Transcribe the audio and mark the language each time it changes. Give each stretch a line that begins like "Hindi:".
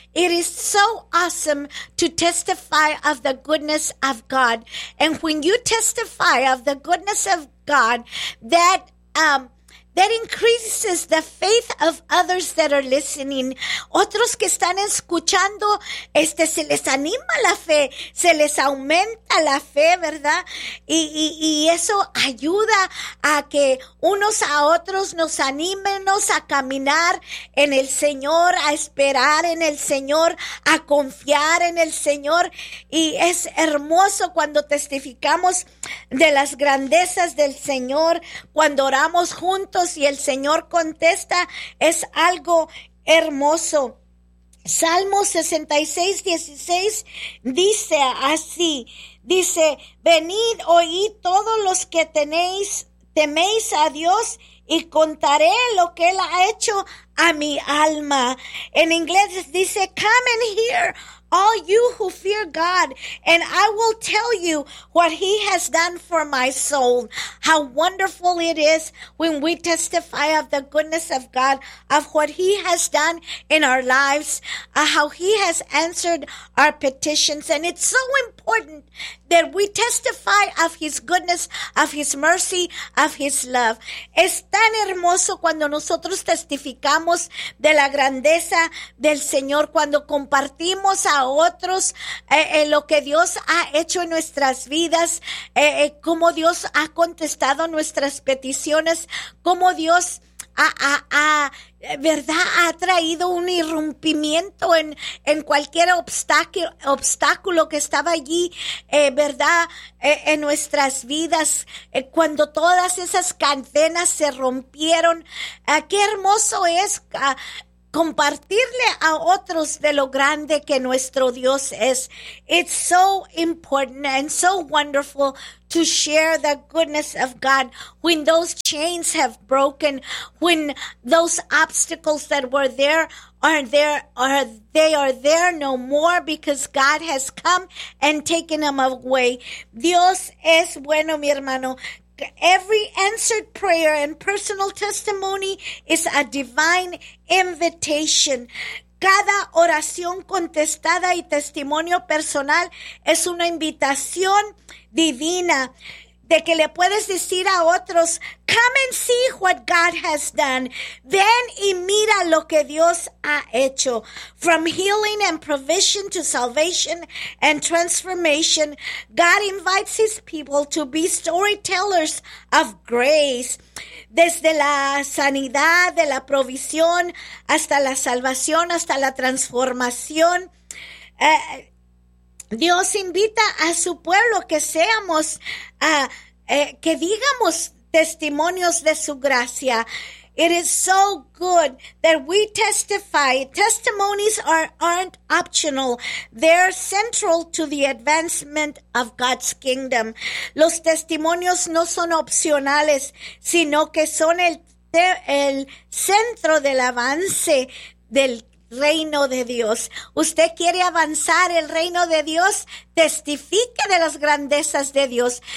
English: It is so awesome to testify of the goodness of God. And when you testify of the goodness of God, that that increases the faith of others that are listening.
Spanish: Otros que están escuchando, se les anima la fe, se les aumenta la fe, ¿verdad? Y eso ayuda a que unos a otros nos animemos a caminar en el Señor, a esperar en el Señor, a confiar en el Señor. Y es hermoso cuando testificamos de las grandezas del Señor, cuando oramos juntos y el Señor contesta, es algo hermoso. Salmo 66, 16 dice así, dice, venid, oíd todos los que teméis a Dios y contaré lo que Él ha hecho a mi alma. En inglés dice,
English: come and hear all you who fear God, and I will tell you what He has done for my soul. How wonderful it is when we testify of the goodness of God, of what He has done in our lives, how He has answered our petitions. And it's so important that we testify of His goodness, of His mercy, of His love.
Spanish: Es tan hermoso cuando nosotros testificamos de la grandeza del Señor, cuando compartimos a otros lo que Dios ha hecho en nuestras vidas, cómo Dios ha contestado nuestras peticiones, cómo Dios ha traído un irrumpimiento en cualquier obstáculo que estaba allí, en nuestras vidas, cuando todas esas cadenas se rompieron. Qué hermoso es compartirle a otros de lo grande que nuestro Dios es.
English: It's so important and so wonderful to share the goodness of God when those chains have broken, when those obstacles that were there are there no more because God has come and taken them away.
Spanish: Dios es bueno, mi hermano.
English: Every answered prayer and personal testimony is a divine invitation.
Spanish: Cada oración contestada y testimonio personal es una invitación divina de que le puedes decir a otros,
English: come and see what God has done.
Spanish: Ven y mira lo que Dios ha hecho.
English: From healing and provision to salvation and transformation, God invites His people to be storytellers of grace.
Spanish: Desde la sanidad, de la provisión, hasta la salvación, hasta la transformación, Dios invita a su pueblo que seamos, que digamos testimonios de su gracia.
English: It is so good that we testify. Testimonies aren't optional. They're central to the advancement of God's kingdom.
Spanish: Los testimonios no son opcionales, sino que son el centro del avance del Reino de Dios. ¿Usted quiere avanzar el reino de Dios? Testifique de las grandezas de Dios.